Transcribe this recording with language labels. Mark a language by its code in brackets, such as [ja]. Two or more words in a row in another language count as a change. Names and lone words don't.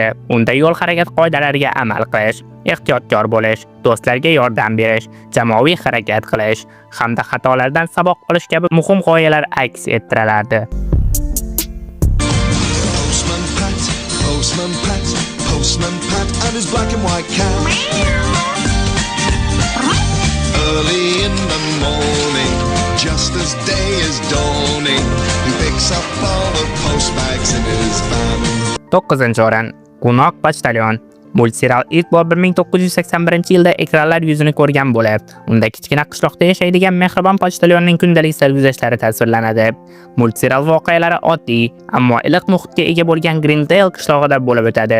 [uz] Unda yo'l harakat qoidalariga amal qilish, ehtiyotkor bo'lish, do'stlarga yordam berish, jamoaviy harakat qilish hamda xatolardan saboq olish kabi muhim g'oyalar aks ettirilardi. [en] Postman Pat and his black and white cat. Early in the morning, just as day is dawning, he picks up all the postbags in his van. [uz] 9-chi o'rin, Qo'noq Pochtalyon. Multserial ilk bor 1981-yilda ekranlar yuzini ko'rgan bo'lib, unda kichkina qishloqda yashaydigan mehribon pochtalyonning kundalik sarguzashtlari tasvirlanadi. Multserial voqealari oddiy, ammo iliq muhitga ega bo'lgan Greendale qishlog'ida bo'lib o'tadi.